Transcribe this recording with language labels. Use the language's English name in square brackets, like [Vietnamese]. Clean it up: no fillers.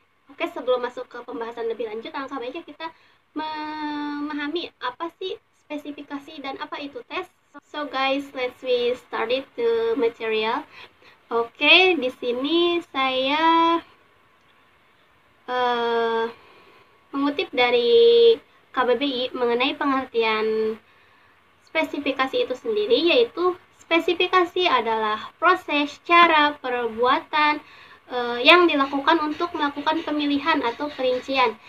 [Indonesian] Oke, sebelum masuk ke pembahasan lebih lanjut, alangkah baiknya kita memahami apa sih spesifikasi dan apa itu tes. [English] So guys, let's we started the material. [Indonesian] Oke, di sini saya mengutip dari KBBI mengenai pengertian spesifikasi itu sendiri, yaitu spesifikasi adalah proses, cara, perbuatan yang dilakukan untuk melakukan pemilihan atau perincian.